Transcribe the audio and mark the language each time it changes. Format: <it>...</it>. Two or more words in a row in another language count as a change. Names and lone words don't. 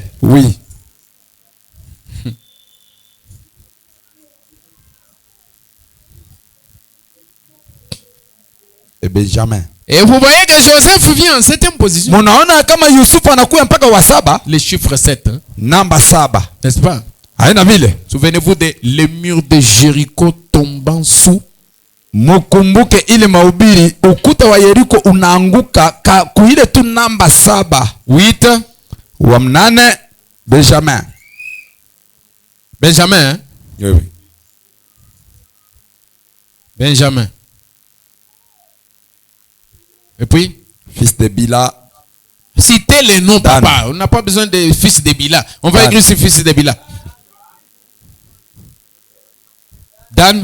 <fr>Oui. Et Benjamin. Et vous voyez que Joseph vient en 7e position. Le chiffre 7.</fr> <sw>Namba 7.</sw> <fr>N'est-ce pas?</fr> <sw>haina vile.</sw> <fr>Souvenez-vous de les murs de Jéricho tombant sous.</fr> <sw>Mukumbuke ile mahubiri, ukuta wa Yeriko unaanguka kuile tu namba 7. 8. Wa 8 Benjamin.</sw> <fr>Benjamin, hein? Oui. Benjamin. Et puis, fils de Bila. citez les noms, Dan. papa. On n'a pas besoin de fils de Bila. On va Dan. écrire ce fils de Bila. Dan.</fr>